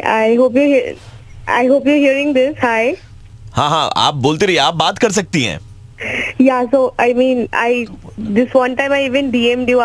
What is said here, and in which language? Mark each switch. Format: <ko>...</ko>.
<en>I hope you're hearing this. Hi.</en> <hi>हाँ हाँ, आप बोलते रहिए, आप बात कर सकती हैं।</hi> <en>Yeah, so I mean, this one time I even DM'd you.</en>